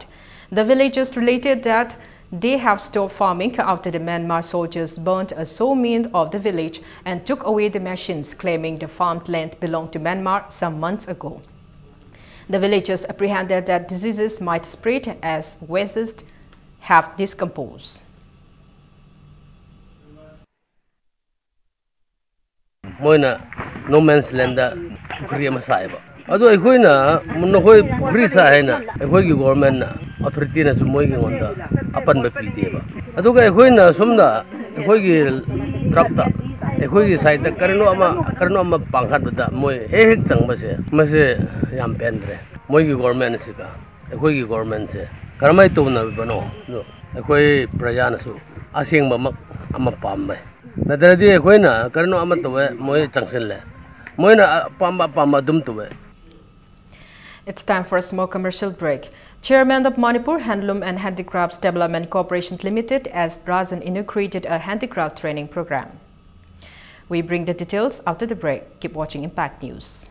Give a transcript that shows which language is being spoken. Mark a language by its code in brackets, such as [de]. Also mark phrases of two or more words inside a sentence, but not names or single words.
[en] The villagers related that they have stopped farming after the Myanmar soldiers burnt a sawmill of the village and took away the machines, claiming the farmed land belonged to Myanmar some months ago. The villagers apprehended that diseases might spread as wastes have decomposed. [mni] Moina [en] no man's land [mni] free masaiba. Ado ekoina munoi free saina ekoi [en] government authority [mni] na sumoi gi onda apan ba pideba. Ado ga ekoina sumda ekoi gi truck ta ekoi gi side ta karno ama panghat bada moi hek changba se mase yam pendre moi gi government se ka ekoi gi government se karamai to na bano no ekoi praja na su asing ba mak ama pam mai nadradi ekoina karno ama to moi changsen le moina pamba dum to. [en] It's time for a small commercial break. Chairman of Manipur Handloom and Handicrafts Development Corporation Limited as Razan inaugurated a handicraft training program. We bring the details after the break. Keep watching Impact News.